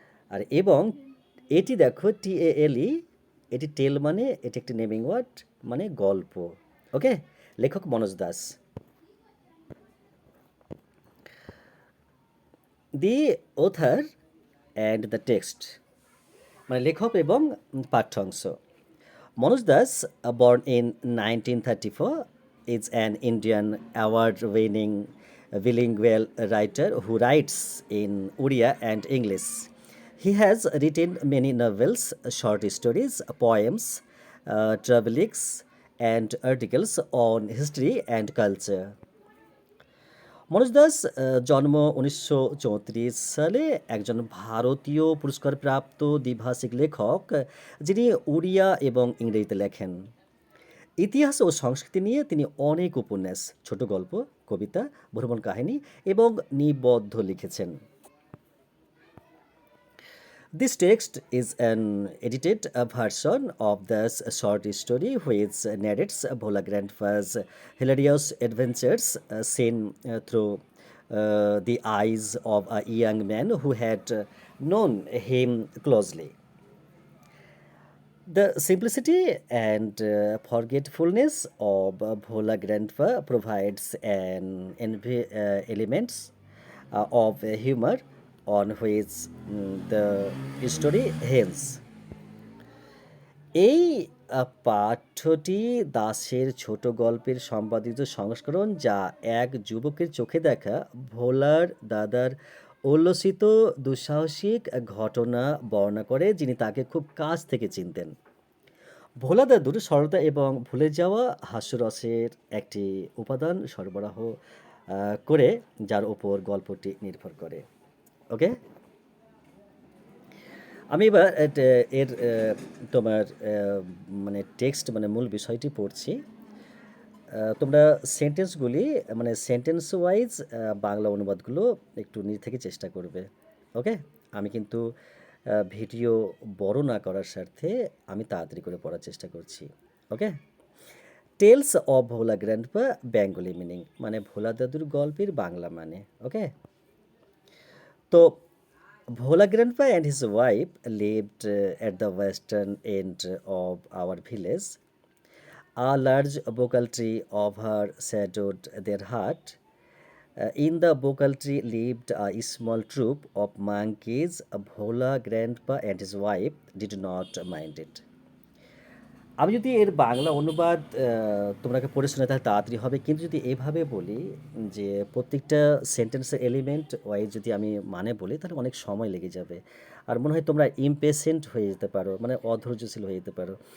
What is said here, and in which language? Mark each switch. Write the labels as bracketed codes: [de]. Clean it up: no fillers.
[bn] আর এবং এটি দেখো TALE, এটি টেল মানে এটি একটি নেমিং ওয়ার্ড, মানে গল্প। ওকে, লেখক মনোজ দাস। দি অথার অ্যান্ড দ্য টেক্সট, মানে লেখক এবং পাঠ্যাংশ। [en] Manoj Das, born in 1934, is an Indian award-winning bilingual writer who writes in Odia and English. He has written many novels, short stories, poems, travelogues, and articles on history and culture. [bn] Manoj Das জন্ম 1934 সালে, একজন ভারতীয় পুরস্কারপ্রাপ্ত দ্বিভাষিক লেখক যিনি উড়িয়া এবং ইংরেজিতে লেখেন। ইতিহাস ও সংস্কৃতি নিয়ে তিনি অনেক উপন্যাস, ছোট গল্প, কবিতা, ভ্রমণ কাহিনী এবং নিবন্ধ লিখেছেন। [en] This text is an edited version of this short story which narrates Bhola Grandpa's hilarious adventures seen through the eyes of a young man who had known him closely. The simplicity and forgetfulness of Bhola Grandpa provides an elements of humor on which the story hangs. [bn] এই পাঠ্যটি দাশের ছোট গল্পের সম্পাদিত সংস্করণ, যা এক যুবকের চোখে দেখা ভোলার দাদার উল্লসিত দুঃসাহসিক ঘটনা বর্ণনা করে, যিনি তাকে খুব কাছ থেকে চিনতেন। ভোলা দাদুর সরলতা এবং ভুলে যাওয়া হাস্যরসের একটি উপাদান সরবরাহ করে, যার উপর গল্পটি নির্ভর করে। ওকে, আমি এবার এর তোমার মানে টেক্সট মানে মূল বিষয়টি পড়ছি। তোমরা সেন্টেন্সগুলি মানে সেন্টেন্স ওয়াইজ বাংলা অনুবাদগুলো একটু নিজে থেকে চেষ্টা করবে। ওকে, আমি কিন্তু ভিডিও বড় না করার স্বার্থে আমি তাড়াতাড়ি করে পড়ার চেষ্টা করছি। ওকে, tales of Bhola grandpa Bengali meaning, মানে ভোলা দাদুর গল্পের বাংলা মানে। [en] Okay, তো Bhola Grandpa and his wife lived at the western end of our village. A large vocal tree overshadowed their hut. In the vocal tree lived a small troop of monkeys. Bhola Grandpa and his wife did not mind it. [bn] আমি যদি এর বাংলা অনুবাদ তোমাকে পড়ে শোনাই তাহলে তাড়াতাড়ি হবে, কিন্তু যদি এভাবে বলি যে প্রত্যেকটা সেন্টেন্সের এলিমেন্ট ওয়াইজ যদি আমি মানে বলি তাহলে অনেক সময় লেগে যাবে, আর মনে হয় তোমরা ইমপেশেন্ট হয়ে যেতে পারো, মানে অধৈর্যশীল হয়ে যেতে পারো।